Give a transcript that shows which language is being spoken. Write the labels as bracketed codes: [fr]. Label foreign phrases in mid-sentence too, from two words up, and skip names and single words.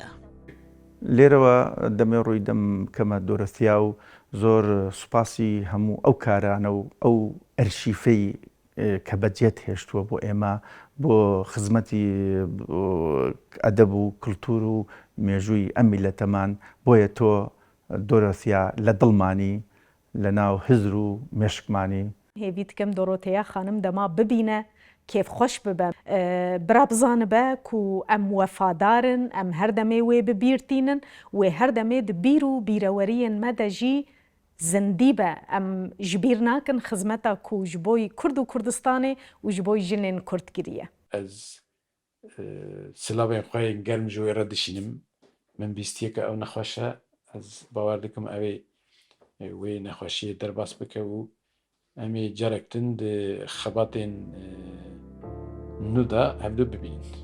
[ckb] لێرەوە دەمێ ڕووی دەم کەمە دۆرەثیا و زۆر سوپاسی هەموو ئەو کارانە و ئەو ئەرشیفەی کە بەجێت هێشتووە بۆ ئێمە بۆ خزمەتی ئەدەب و کللتور و مێژووی ئەم میلەتەمان بۆیە تۆ دۆرەثیا لە دڵمانی لە ناو هزر و مێشکمانی [ku] هێوی دکەم دۆرۆتەیە خانم دەما ببینە کێف خۆش ببە برا بزانە بە و ئەم وەفادارن ئەم هەردەمێ وێ ببیرتینن وێ هەردەمێ بیر و بیرەوەریەن مەدەژی زندی بە ئەم ji bîr nakin xizmeta ku ji bo Kurd û Kurdistanê û ji bo jinên Kurdgiriye. Ez silavên xwe yên germ ji wê re dişînim min bîstiyeke ew nexweşe ez bawer dikim ew ê wê nexweşiyê derbas bike û em ê carek din di xebatên nû da hevdû bibînin.